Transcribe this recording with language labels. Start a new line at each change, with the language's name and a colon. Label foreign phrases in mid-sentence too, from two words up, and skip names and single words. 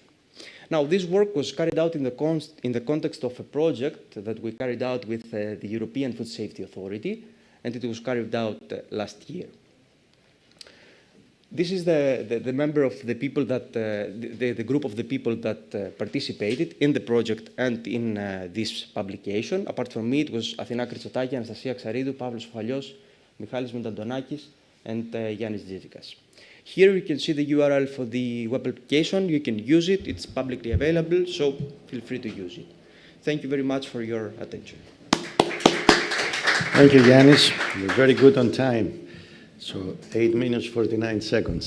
English: Now, this work was carried out in the context of a project that we carried out with the European Food Safety Authority, and it was carried out last year. This is the member of the people that, the group of the people that participated in the project and in this publication. Apart from me, it was Athina Kritsotakis, Anastasia Xaridou, Pavlos Falios, Michalis Mintandonakis, and Yannis Zizikas. Here you can see the URL for the web application. You can use it. It's publicly available, so feel free to use it. Thank you very much for your attention. Thank you, Yannis. You're very good on time. So 8 minutes, 49 seconds.